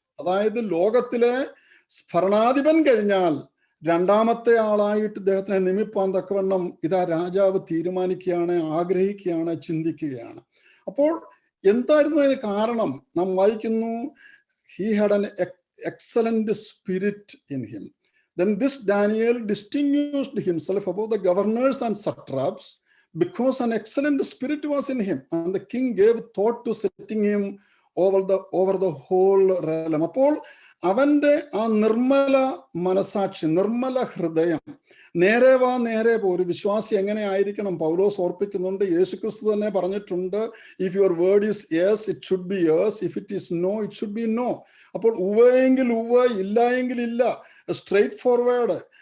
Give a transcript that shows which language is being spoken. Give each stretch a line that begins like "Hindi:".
Malayalam: അതായത് ലോകത്തിലെ ഭരണാധിപൻ കഴിഞ്ഞാൽ 2ാമത്തെ ആളായിട്ട് ഇദ്ദേഹത്തിനെ നിയമിപ്പാൻ തക്കവണ്ണം ഇതാ രാജാവ് തീരുമാനിക്കുകയാണ്, ആഗ്രഹിക്കുകയാണ്, ചിന്തിക്കുകയാണ്. അപ്പോൾ എന്തായിരുന്നു അതിന് കാരണം? നാം വായിക്കുന്നു,
English: he had an excellent spirit in him. Then this Daniel distinguished himself above the governors and satraps because an excellent spirit was in him, and the king gave thought to setting him over the whole realm.
Malayalam: അപ്പോൾ അവന്റെ ആ നിർമ്മല മനസാക്ഷി, നിർമ്മല ഹൃദയം, നേരെ പോ. ഒരു വിശ്വാസി എങ്ങനെ ആയിരിക്കണം? പൗലോസ് ഓർപ്പിക്കുന്നുണ്ട്, യേശുക്രിസ്തു തന്നെ പറഞ്ഞിട്ടുണ്ട്,
English: If your word is yes it should be yes, if it is no it should be no.
Malayalam: അപ്പോൾ ഉവ്വെങ്കിൽ ഉവ്വ്, ഇല്ല എങ്കിൽ ഇല്ല,
English: Straightforward.